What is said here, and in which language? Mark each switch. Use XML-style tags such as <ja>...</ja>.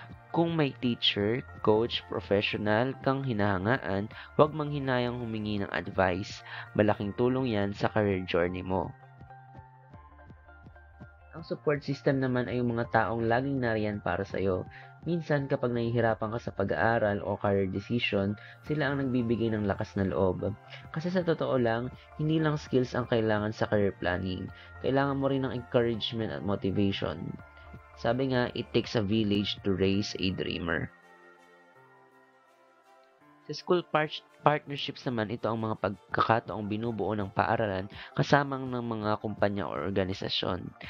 <tl>Kung may teacher, coach, professional kang hinahangaan, huwag manghinayang humingi ng advice. Malaking tulong yan sa career journey mo. Ang support system naman ay yung mga taong laging nariyan para sa'yo. Minsan kapag nahihirapan ka sa pag-aaral o career decision, sila ang nagbibigay ng lakas na loob. Kasi sa totoo lang, hindi lang skills ang kailangan sa career planning. Kailangan mo rin ng encouragement at motivation. Sabi nga,</tl> <en>it takes a village to raise a dreamer.</en> <tl>Sa school partnerships naman, ito ang mga pagkakataong binubuo ng paaralan kasamang ng mga kumpanya o organisasyon.</tl>